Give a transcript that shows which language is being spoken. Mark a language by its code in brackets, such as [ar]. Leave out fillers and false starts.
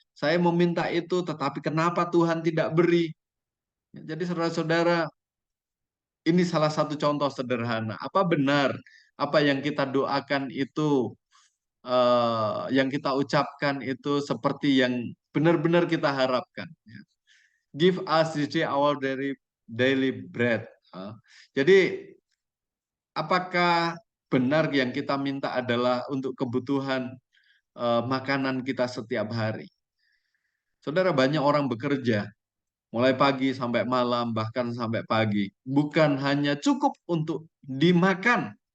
[id] Saya meminta itu, tetapi kenapa Tuhan tidak beri? Jadi saudara-saudara, ini salah satu contoh sederhana. Apa benar apa yang kita doakan itu, yang kita ucapkan itu seperti yang benar-benar kita harapkan? [en] Give us this day our daily bread. [id] Jadi, apakah benar yang kita minta adalah untuk kebutuhan makanan kita setiap hari? Saudara, banyak orang bekerja mulai pagi sampai malam, bahkan sampai pagi. Bukan hanya cukup untuk dimakan.